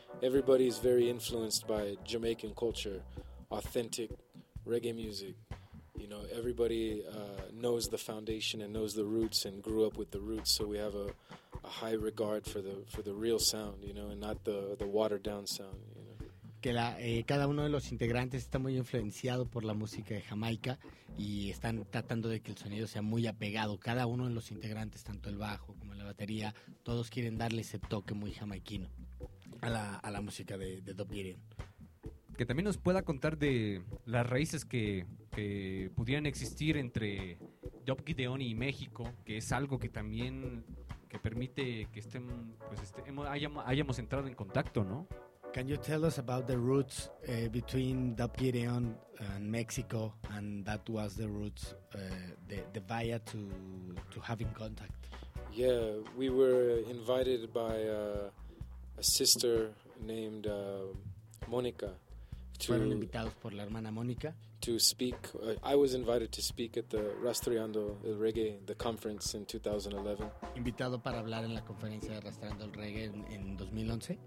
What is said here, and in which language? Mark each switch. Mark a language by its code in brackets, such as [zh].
[en] Everybody is very influenced by Jamaican culture, authentic reggae music. You know, everybody knows the foundation and knows the roots and grew up with the roots. So we have a high regard for the real sound, you know, and not the watered down sound. You know. [es] Que cada uno de los integrantes está muy influenciado por la música de Jamaica y están tratando de que el sonido sea muy apegado. Cada uno de los integrantes, tanto el bajo como la batería, todos quieren darle ese toque muy jamaiquino a la música de Doug Gideon. Que también nos pueda contar de las raíces que pudieran existir entre Doug Gideon y México, que es algo que también que permite que estén, pues hayamos entrado en contacto, ¿no? [en] Can you tell us about the roots between Doug Gideon and Mexico, and that was the roots, the via to having contact? Yeah, we were invited by a sister named Monica. [es] Fueron invitados por la hermana Monica. [en] To speak, I was invited to speak at the Rastreando el Reggae, the conference in 2011. [es] Invitado para hablar en la conferencia de Rastreando el Reggae en 2011.